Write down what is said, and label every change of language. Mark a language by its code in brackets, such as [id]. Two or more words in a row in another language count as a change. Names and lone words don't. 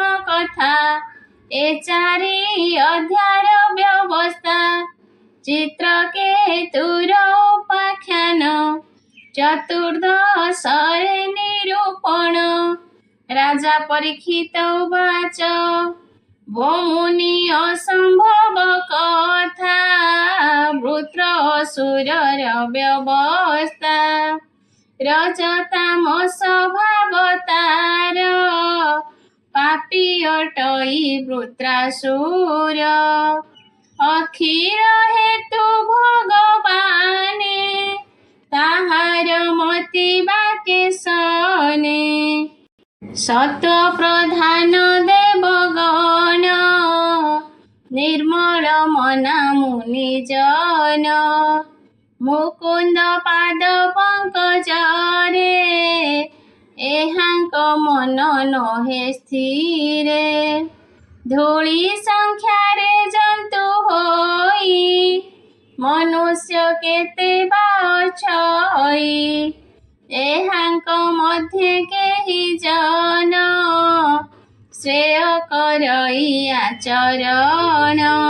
[or] କଥା ଏ ଚାରି ଅଧ୍ୟାୟ ବ୍ୟବସ୍ଥା ଚିତ୍ରକେତୁର ଉପାଖ୍ୟାନ ଚତୁର୍ଦ୍ଦଶ ନିରୂପଣ ରାଜା ପରୀକ୍ଷିତ ଉବାଚ ଓ ମୁନି ଅସମ୍ଭବ କଥା ବୃତ୍ର ଅସୁରର ବ୍ୟବସ୍ଥା ରଜତାମସ ଭାବତାର ପାପୀ ଅଟଇ ବୃତ୍ରାସୁର ଅଖିର ହେତୁ ଭଗବାନେ ତାହାର ମତି ବାକେ ସନେ ସତ୍ତ୍ୱ ପ୍ରଧାନ ଦେବଗଣ ନିର୍ମଳ ମନା ମୁନି ଜନ ମୁକୁନ୍ଦ ପାଦ ପଙ୍କଜ ରେ ଏହାଙ୍କ ମନ ନହେ ସ୍ଥିରେ। ଧୂଳି ସଂଖ୍ୟାରେ ଜନ୍ତୁ ହୋଇ ମନୁଷ୍ୟ କେତେ ବା ଅଛଇ। ଏହାଙ୍କ ମଧ୍ୟେ କେହି ଜନ ଶ୍ରେୟ କରଇ ଆଚରଣ।